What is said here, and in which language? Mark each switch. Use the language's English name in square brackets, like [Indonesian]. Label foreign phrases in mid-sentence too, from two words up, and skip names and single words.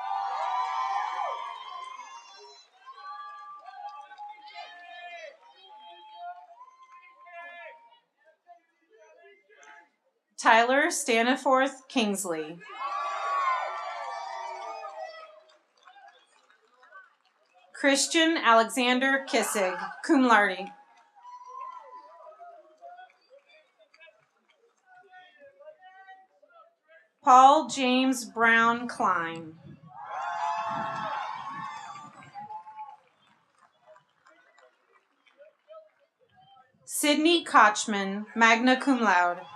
[English] Tyler Staniforth Kingsley. Christian Alexander Kissig, [Latin] cum laude. [English] Paul James Brown Klein. Sidney Kochman, [Latin] magna cum laude.